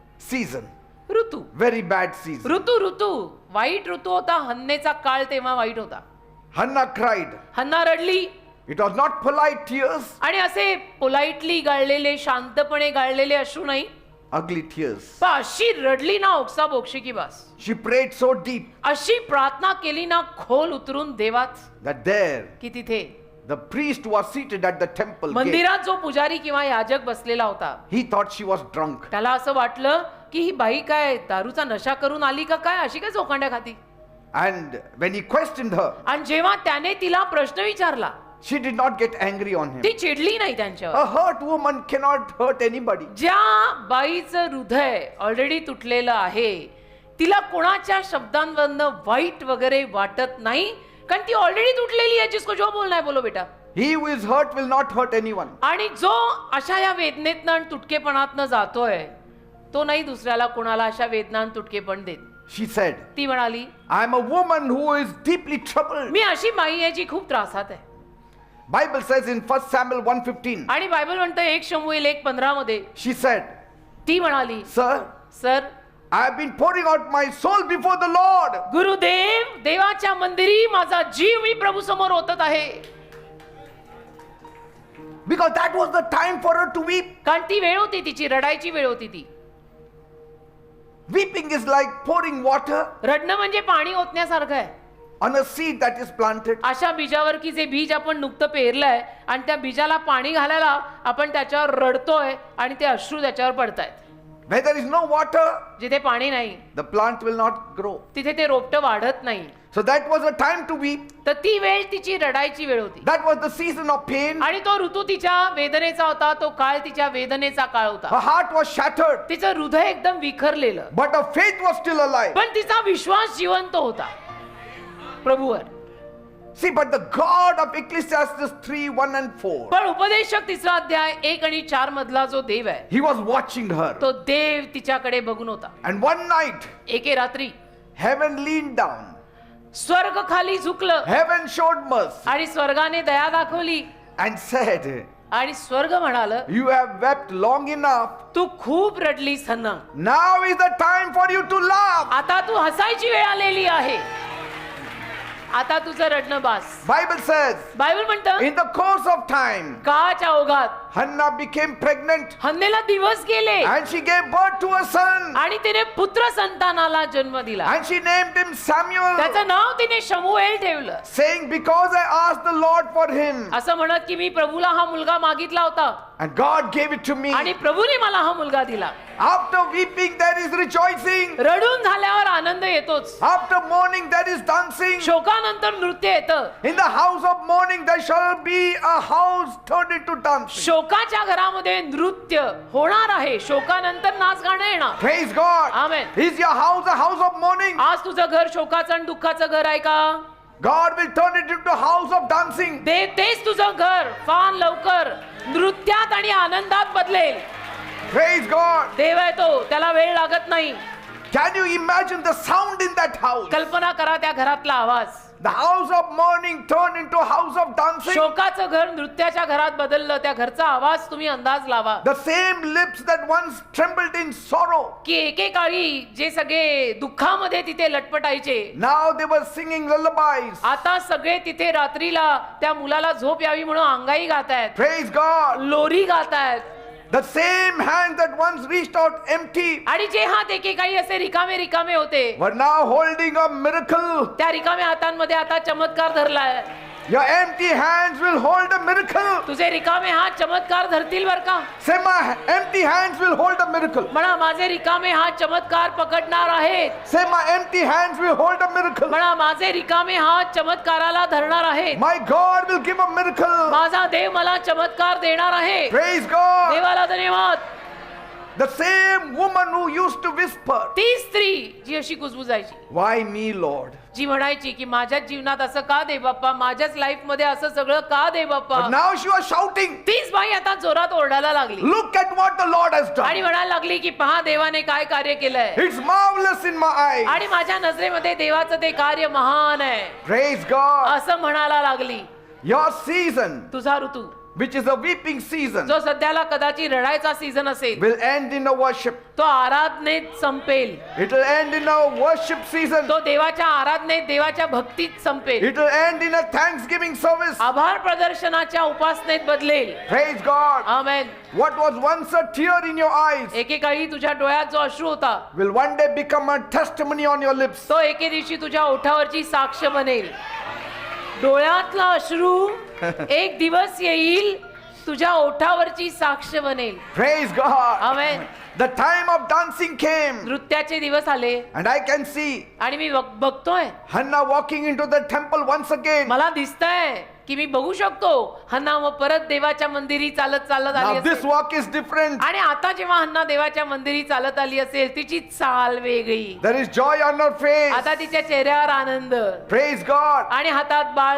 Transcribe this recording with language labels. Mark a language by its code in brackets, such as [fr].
[en] Season, [mr] ऋतू [en] very bad season. [mr] ऋतू वाईट ऋतू होता. हन्नेचा काळ तेव्हा वाईट होता. [en] Hannah cried. [mr] हन्ना रडली. [en] It was not polite tears, [mr] आणि असे पोलाइटली गाळलेले, शांतपणे गाळलेले अश्रू नाही, [en] ugly tears. [mr] पण अशी रडली ना ओक्सा बोक्षी की बस. [en] She prayed so deep [mr] अशी प्रार्थना केली ना खोल उतरून देवात, [en] that there [mr] की तिथे [en] the priest was seated at the temple gate. [mr] मंदिरात जो पुजारी किंवा याजक बसलेला होता, [en] He thought she was drunk. [mr] त्याला असं वाटलं की ही बाई काय दारूचा नशा करून आली का काय, अशी काय चोकांड्या खाती. [en] And when he questioned her, [mr] आणि जेव्हा त्याने तिला प्रश्न विचारला, [en] she did not get angry on him. [mr] ती चिडली नाही त्यांच्यावर. [en] A hurt woman cannot hurt anybody. [mr] ज्या बाईचं हृदय ऑलरेडी तुटलेलं आहे, तिला कोणाच्या शब्दांवरनं वाईट वगैरे वाटत नाही, कारण ती ऑलरेडी तुटलेली आहे. [hi] जिसको जो बोलना है बोलो बेटा. [en] He who is hurt will not hurt anyone. [mr] आणि जो अशा या वेदनेतनं आणि तुटकेपणातनं जातोय, तो नाही दुसऱ्याला कोणाला अशा वेदना आणि तुटकेपण देत. [en] She said, [mr] ती म्हणाली, [en] I am a woman who is deeply troubled. [mr] मी अशी बाई आहे जी खूप त्रासात आहे. [en] Bible says in 1 Samuel 1:15, [mr] आणि बायबल म्हणतं 1 शमूएल 1:15 मध्ये [en] she said, [mr] ती म्हणाली, [en] Sir, [mr] sir, [en] I have been pouring out my soul before the Lord. [mr] Gurudev, देवाच्या मंदिरी माझा जीव मी प्रभू समोर ओतत आहे. [en] Because that was the time for her to weep. [mr] कारण ती वेळ होती, तिची रडायची वेळ होती. ती [en] Weeping is like pouring water [mr] रडणं म्हणजे पाणी ओतण्यासारखं आहे. [en] on a seed that is planted. [mr] अशा बीजावर की जे बीज आपण नुकतं पेरलंय आणि त्या बीजाला पाणी घालायला आपण त्याच्यावर रडतोय आणि ते अश्रू त्याच्यावर पडतायत. [en] Where there is no water, [mr] जिथे पाणी नाही [en] the plant will not grow. [mr] तिथे ते रोपटं वाढत नाही. [en] So that was a time to weep. [mr] तर ती वेळ तिची रडायची वेळ होती. [en] That was the season of pain. [mr] आणि तो ऋतू तिच्या वेदनेचा होता, तो काळ तिच्या वेदनेचा काळ होता. [en] Her heart was shattered, [mr] तिचं हृदय एकदम विखरलेलं, [en] but her faith was still alive. [mr] पण तिचा विश्वास जिवंत होता प्रभूवर. [en] See, but the God of Ecclesiastes 3:1 and 4, [mr] पण उपदेशक 3रा अध्याय 1 आणि 4 मधला जो देव आहे, [en] He was watching her. [mr] तो देव तिच्याकडे बघून होता. [en] And one night, [mr] एके रात्री [en] heaven leaned down. [mr] स्वर्ग खाली झुकलं [en] Heaven showed mercy [mr] आणि स्वर्गाने दया दाखवली [en] and said, [mr] आणि स्वर्ग म्हणालं, [en] You have wept long enough. [mr] तू खूप रडलीस हन्ना, [en] Now is the time for you to laugh. [mr] आता तू हसायची वेळ आलेली आहे. आता तुझं रडणं बास. [en] Bible says, [mr] बायबल म्हणतं, [en] in the course of time, [mr] काळाच्या ओघात [en] Hannah became pregnant [mr] हन्नेला दिवस गेले [en] and she gave birth to a son. [mr] आणि तिने पुत्र संतानाला जन्म दिला. [en] And she named him Samuel, [mr] त्याचं नाव तिने शमूएल ठेवलं, [en] saying, Because I asked the Lord for him, [mr] असं म्हणत की मी प्रभूला हा मुलगा मागितला होता [en] and God gave it to me. [mr] आणि प्रभूने मला हा मुलगा दिला. [en] After weeping, there is rejoicing. [mr] रडून झाल्यावर आनंद येतोच. [en] After mourning, there is dancing. [mr] शोकानंतर नृत्य येतं. [en] In the house of mourning, there shall be a house turned into dancing. [mr] शोकाच्या घरामध्ये नृत्य होणार आहे. शोकानंतर नाच गाणं येणार. [en] Praise God. Amen. Is your house a house of mourning? [mr] आज तुझं घर शोकाचं आणि दुःखाचं घर आहे का? [en] God will turn it into a house of dancing. [mr] देव तेच तुझं घर फार लवकर नृत्यात आणि आनंदात बदलेल. [en] Praise God. [mr] देव आहे तो, त्याला वेळ लागत नाही. [en] Can you imagine the sound in that house? [mr] कल्पना करा त्या घरातला आवाज. [en] The house of mourning turned into a house of dancing. [mr] शोकाचं घर नृत्याच्या घरात बदललं. त्या घरचा आवाज तुम्ही अंदाज लावा. [en] The same lips that once trembled in sorrow, [mr] की एकेकाळी जे सगळे दुःखामध्ये तिथे लटपटायचे, [en] now they were singing lullabies. [mr] आता सगळे तिथे रात्रीला त्या मुलाला झोप यावी म्हणून अंगाई गातायत, [en] Praise God. [mr] लोरी गातायत. [en] The same hands that once reached out empty [mr] आणि जे हात एकेकाळी असे रिकामे रिकामे होते, [en] were now holding a miracle. [mr] त्या रिकाम्या हातांमध्ये आता चमत्कार धरलाय. [en] Your empty hands will hold a miracle. [mr] तुझे रिकामे हात चमत्कार धरतील बर का? [en] Say, my empty hands will hold a miracle. [mr] म्हणा माझे रिकामे हात चमत्कार पकडणार आहेत. [en] Say, my empty hands will hold a miracle. [mr] म्हणा माझे रिकामे हात चमत्काराला धरणार आहेत. [en] My God will give a miracle. [mr] माझा देव मला चमत्कार देणार आहे. [en] Praise God. [mr] देवाला धन्यवाद. [en] The same woman who used to whisper, [mr] ती स्त्री जी अशी कुजबुजायची, [en] why me, Lord? [mr] जी म्हणायची की माझ्याच जीवनात असं का दे बाप्पा, माझ्याच लाईफ मध्ये असं सगळं का दे बाप्पा, [en] But now she was shouting, [mr] तीच बाई आता जोरात ओरडायला लागली [en] look at what the Lord has [mr] आणि [en] done. [mr] म्हणायला लागली की पहा देवाने काय कार्य केलंय [en] It's marvelous in my eyes. [mr] आणि माझ्या नजरेमध्ये देवाचं ते कार्य महान आहे [en] Praise God. [mr] असं म्हणायला लागली. [en] Your season, [mr] तुझा ऋतू [en] which is a weeping season, [mr] जो सध्याला कदाचित रडायचा सीझन असेल, [en] will end in a worship. [mr] तो आराधनेत संपेल. [en] It will end in a worship season. [mr] तो देवाच्या आराधनेत, देवाच्या भक्तीत संपेल. [en] It will end in a thanksgiving service. [mr] आभार प्रदर्शनाच्या उपासनेत बदलेल. [en] Praise God. [mr] Amen. [en] What was once a tear in your eyes [mr] एकेकाळी तुझ्या डोळ्यात जो अश्रू होता, [en] will one day become a testimony on your lips. [mr] तो एके दिवशी तुझ्या ओठावरची साक्ष बनेल. डोळ्यातला अश्रू एक दिवस येईल तुझ्या ओठावरची साक्ष बनेल. [en] Praise God. [mr] Amen. [en] The time of dancing came, [mr] नृत्याचे दिवस आले [en] and I can see [mr] आणि मी बघतोय, [en] Hannah walking into the temple once again. [mr] मला दिसतंय की मी बघू शकतो हन्ना मग परत देवाच्या मंदिरी चालत चालत आली [en] Now this [mr] असेल. [en] walk is different. [mr] आणि आता जेव्हा हन्ना देवाच्या मंदिरी चालत आली असेल, तिची चाल वेगळी. [en] There is joy on her face. [mr] आता तिच्या चेहऱ्यावर आनंद [en] Praise God. [mr] आणि हातात बाळ.